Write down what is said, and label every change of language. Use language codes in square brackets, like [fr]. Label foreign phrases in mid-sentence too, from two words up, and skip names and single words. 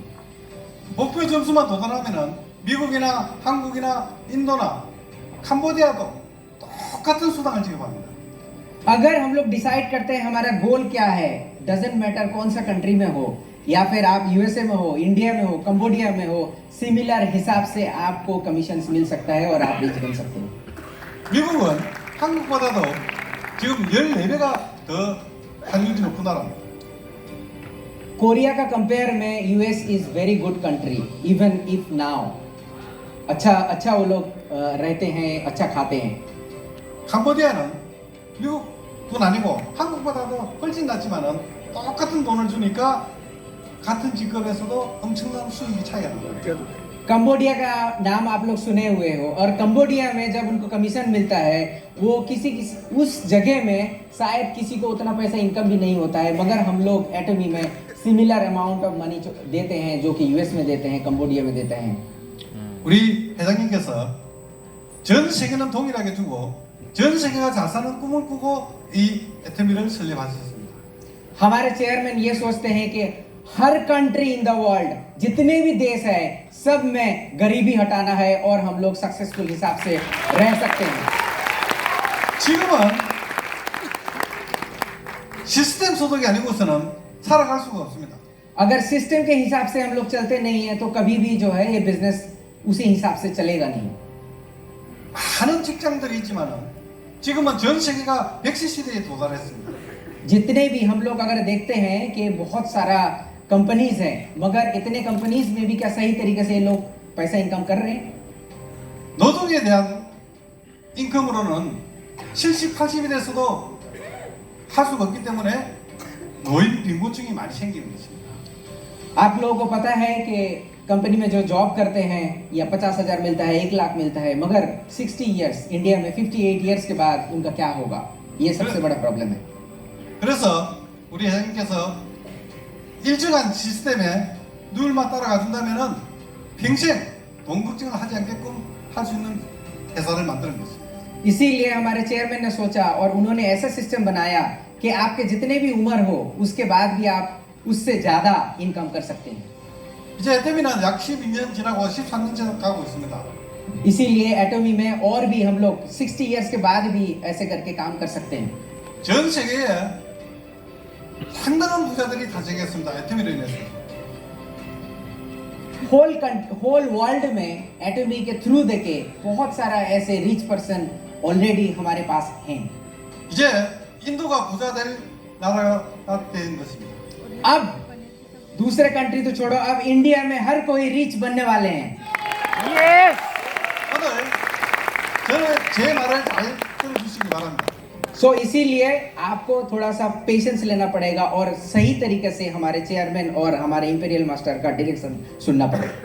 [ko] 목표 점수만 도달하면은 미국이나 한국이나 인도나 캄보디아도 똑같은 수당을 지급합니다. [hi] अगर हम लोग डिसाइड करते हैं हमारा गोल क्या है, [en] doesn't matter [hi] कौन सा कंट्री में हो, या फिर आप यूएसए में हो, इंडिया में हो, कंबोडिया में हो, सिमिलर हिसाब से आपको कमीशन मिल सकता है और आप रिच बन सकते हो। [ko] 미국은 한국보다도 지금 14배가 더 환율이 높은 나라입니다. [hi] कोरिया का कंपेयर में [en] US is very good country, even if now [hi] अच्छा वो लोग रहते हैं, अच्छा खाते हैं। [ko] 캄보디아는 미국 돈 아니고 한국보다도 훨씬 낫지만은 똑같은 돈을 주니까 같은 직급에서도 엄청난 수익이 차이가 납니다. [hi] कंबोडिया का नाम आप लोग सुने हुए हो, और कंबोडिया में जब उनको कमीशन मिलता है, वो किसी उस जगह में शायद किसी को उतना पैसा इनकम भी नहीं होता है, मगर हम लोग एटमी में [en] similar amount of money [hi] देते हैं जो कि यूएस में देते हैं, कंबोडिया में देते हैं। [ko] 우리 회장님께서 전 세계는 동일하게 두고 전 세계가 잘 사는 꿈을 꾸고 이 에테미를 설립하셨습니다. [hi] हमारे चेयरमैन ये सोचते हैं कि हर [en] country in the world, [hi] जितने भी देश है, सब में गरीबी हटाना है और हम लोग सक्सेसफुल हिसाब से रह सकते हैं। [ko] 지금은 시스템 소득이 아니고서는 살아갈 수가 없습니다. [hi] अगर सिस्टम के हिसाब से हम लोग चलते नहीं है तो कभी भी जो है ये बिजनेस उसी हिसाब से चलेगा नहीं। [ko] 많은 직장들이 있지만은 지금은 전 세계가 백시 시대에 도달했습니다. [hi] जितने भी हम लोग अगर देखते हैं कि बहुत सारा कंपनीज हैं, मगर इतने कंपनीज में भी क्या सही तरीके से ये लोग पैसा इनकम कर रहे हैं? [ko] 노동에 대한 인컴으로는 70, 80이 돼서도 할 수가 없기 때문에 노인 빈곤층이 많이 생기는 것입니다. [hi] आप लोगों को पता है कि कंपनी में जो जॉब करते हैं या 50,000 मिलता है, 1 लाख मिलता है, मगर 60 इयर्स इंडिया में 58 इयर्स के बाद उनका क्या होगा? ये सबसे बड़ा प्रॉब्लम है। [ko] 그래서 우리 회장님께서 일정한 시스템에 룰만 따라가 준다면은 평생 돈 걱정을 하지 않게끔 할 수 있는 회사를 만드는 것입니다. [hi] इसीलिए हमारे चेयरमैन ने सोचा और उन्होंने ऐसा सिस्टम बनाया कि आपके जितने भी उम्र हो उसके बाद भी आप उससे ज्यादा इनकम कर सकते हैं। [ko] 이제 에테미는 약 12년 지나고 13년째 가고 있습니다. [hi] इसीलिए एटमी में और भी हम लोग 60 इयर्स के बाद भी ऐसे करके काम कर सकते हैं। [ko] 전 세계에 상당한 부자들이 탄생했습니다. 에테미로 인해서. [en] whole world [hi] में एटमी के थ्रू देके बहुत सारा ऐसे [en] rich person [hi] ऑलरेडी हमारे पास हैं। [ko] 이제 인도가 부자 될 나라가 된 것입니다. [hi] अब दूसरे कंट्री तो छोड़ो, अब इंडिया में हर कोई रिच बनने वाले हैं. [ko] 오늘 저는 제 말을 잘 들어주시기 바랍니다. [hi] सो इसीलिए आपको थोड़ा सा पेशेंस लेना पड़ेगा और सही तरीके से हमारे चेयरमैन और हमारे इंपीरियल मास्टर का डायरेक्शन सुनना पड़ेगा.